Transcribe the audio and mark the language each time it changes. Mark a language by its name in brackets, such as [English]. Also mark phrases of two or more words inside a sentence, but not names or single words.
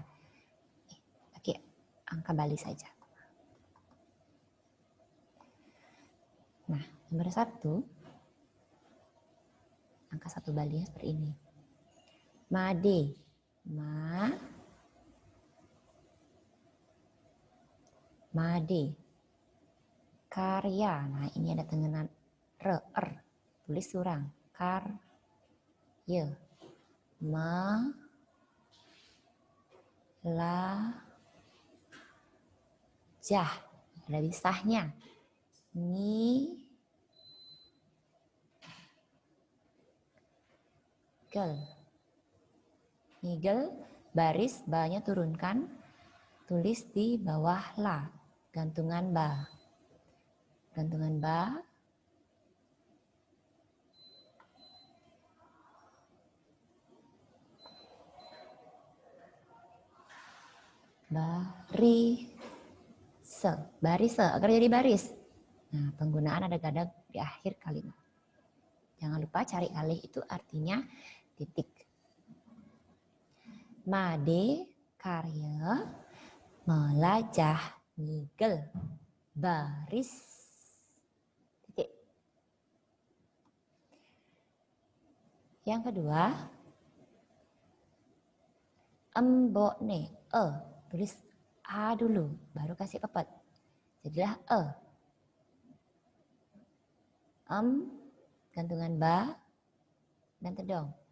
[Indonesian] Pakai angka Bali saja. Nah, nomor 1. Angka 1 Bali seperti ini. Made. Made. Karya. Nah, ini ada tengenan tulis surang. Ya, melajah, ada bisahnya. Ngigel, baris ba-nya turunkan, tulis di bawah la, gantungan ba. Gantungan ba. Baris agar jadi baris. Nah, penggunaan ada gada di akhir kalimat. Jangan lupa cari alih itu artinya titik. [Balinese] Made karya melajah ngigel baris titik. [Indonesian] Yang kedua, embokne tulis A dulu, baru kasih pepet. Jadilah gantungan ba dan tedong.